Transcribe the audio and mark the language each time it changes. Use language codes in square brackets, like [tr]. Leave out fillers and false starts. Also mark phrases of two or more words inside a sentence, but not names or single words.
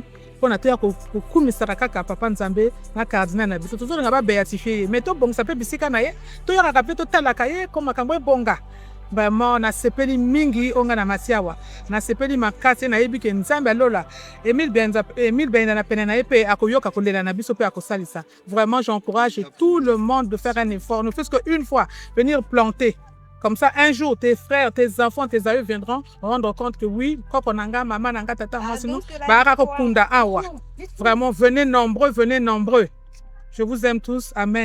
[ln] Pona toya ko kumisaka kaka papa Nzambe na cardinal na biso tozo nga ba béatifier mais to bongisa pe bisika na ye toya ka pe to talaka ye comme makambo bonga vraiment nasepeli mingi onga na masiawa nasepeli makasi nayebi ke nzambe alola Emile Benda na pene na ye pe akoyoka kolela na biso pe akosalisa. [fr] Vraiment j'encourage tout le monde de faire un effort, ne fût-ce qu'une fois venir planter. Comme ça, un jour, tes frères, tes enfants, tes aïeux viendront rendre compte que oui, maman, [ln] tata, awa. [fr] Vraiment, venez nombreux, venez nombreux. Je vous aime tous. Amen.